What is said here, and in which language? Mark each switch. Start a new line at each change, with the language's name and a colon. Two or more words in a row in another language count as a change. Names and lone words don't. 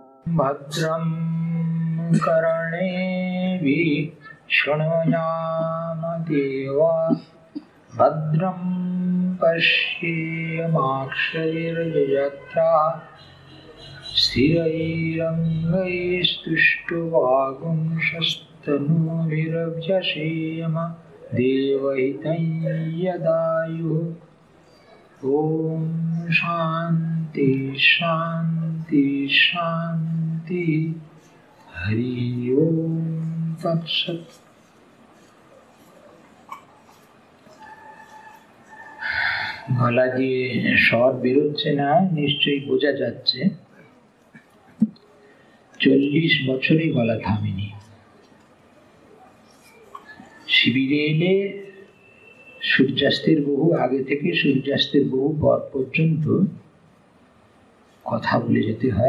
Sanskrit: भद्रं कर्णेभिः शृणुयाम देवा भद्रं पश्येमाक्षभिर्यजत्राः स्थिरैरङ्गैस्तुष्टुवागुंशस्तनूभिर्व्यसेम देवहितं यदायुः। ॐ शान्ति शान्ति शान्ति। हरि ओम तत्सत्।
Bangla: গলা দিয়ে স্বর বেরোচ্ছে না নিশ্চয়ই বোঝা যাচ্ছে 40 বছরে গলা থামেনি। শিবিরে এলে সূর্যাস্তের বহু আগে থেকে সূর্যাস্তের বহু পর পর্যন্ত কথা বলে যেতে হয়।